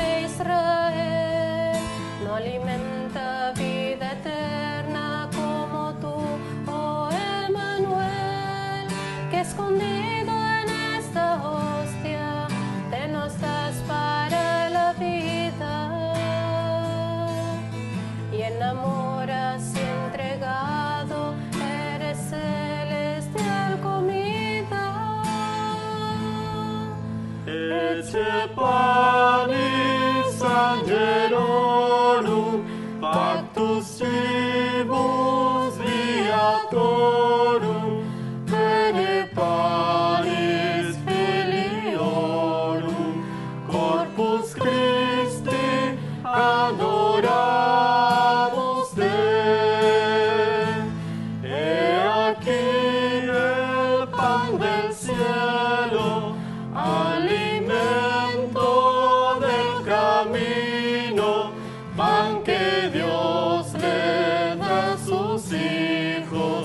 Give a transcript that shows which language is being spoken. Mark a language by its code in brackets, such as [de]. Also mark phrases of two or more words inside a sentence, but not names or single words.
[es] Israel, no alimenta vida eterna como tú, oh Emmanuel, que escondido en esta hostia te nos das para la vida, y enamoras y entregado eres celestial comida. [la] Ecce panis angelorum, pactus cibus viatorum, pene panis filiorum, corpus Christi adoramos te. [es] He aquí el pan del cielo, alimento del camino, pan que Dios le da a sus hijos.